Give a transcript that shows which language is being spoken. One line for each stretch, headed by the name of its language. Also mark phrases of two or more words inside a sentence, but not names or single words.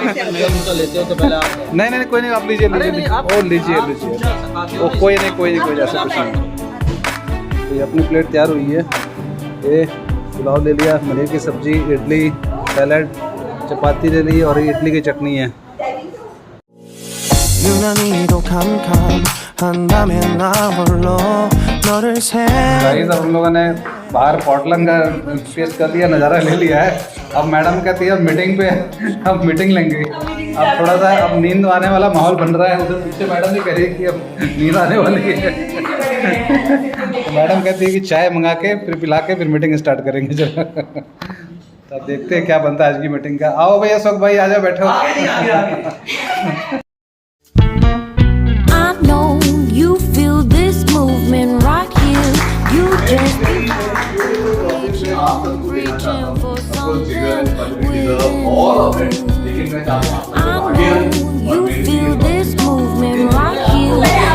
Hindi: मेरा जूता लेते हो तो पहले आप। नहीं कोई नहीं, आप लीजिए लीजिए। ओ कोई नहीं कोई ऐसा कुछ नहीं। तो ये अपनी प्लेट तैयार हुई है। ये पुलाव ले लिया, पनीर की सब्जी, इडली, सैलड, चपाती ले ली और इडली की चटनी है।
Korean: 유난히도 캄캄한다면 나 홀로 너를
Hindi: गाइस अब हम लोगों ने बाहर पॉटलक का टेस्ट कर लिया, नज़ारा ले लिया है। अब मैडम कहती है अब मीटिंग पे अब मीटिंग लेंगे। अब थोड़ा सा अब नींद आने वाला माहौल बन रहा है। उधर पीछे मैडम भी कह रही है कि अब नींद आने वाली है। तो मैडम कहती है कि चाय मंगा के फिर पिला के फिर
English: meeting start
Hindi: करेंगे। जरा तो अब देखते हैं क्या बनता है आज की मीटिंग का। आओ भैया अशोक भाई, आ जाओ बैठो।
English: I know you feel this movement right here. You just reaching for something within you. I know you feel this movement right here.